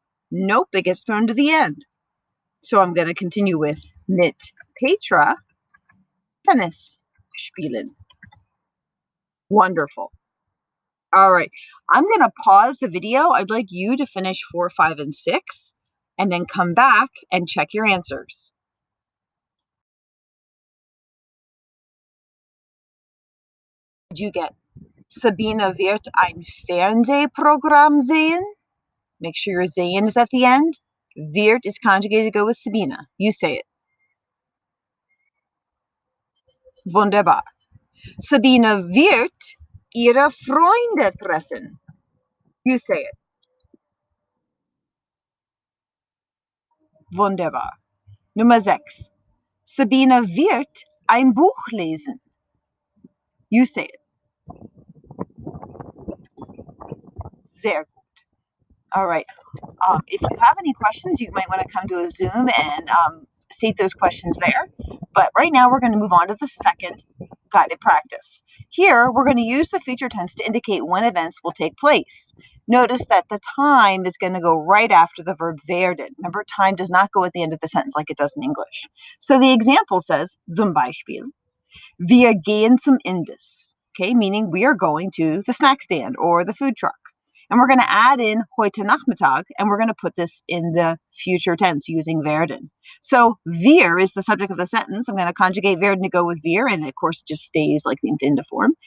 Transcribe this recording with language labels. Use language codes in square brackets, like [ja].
[en] Nope, it gets thrown to the end. So I'm going to continue with [de] mit Petra Tennis spielen. [en] Wonderful. All right, I'm going to pause the video. I'd like you to finish 4, 5, and 6, and then come back and check your answers. Did you get [de] Sabina wird ein Fernsehprogramm sehen? [en] Make sure your sehen is at the end. Wird is conjugated to go with Sabina. You say it. [de] Wunderbar. Sabina wird ihre Freunde treffen. [en] You say it. [de] Wunderbar. Nummer 6. Sabina wird ein Buch lesen. [en] You say it. [de] Sehr gut. [en] All right. If you have any questions, you might want to come to a Zoom and state those questions there. But right now, we're going to move on to the second guided practice. Here, we're going to use the future tense to indicate when events will take place. Notice that the time is going to go right after the verb werden. Remember, time does not go at the end of the sentence like it does in English. So the example says, [de] zum Beispiel, wir gehen zum Imbiss. [en] Okay, meaning we are going to the snack stand or the food truck. And we're going to add in [de] heute Nachmittag, [en] and we're going to put this in the future tense using werden. So wir is the subject of the sentence. I'm going to conjugate werden to go with wir, and of course it just stays like the infinitive form.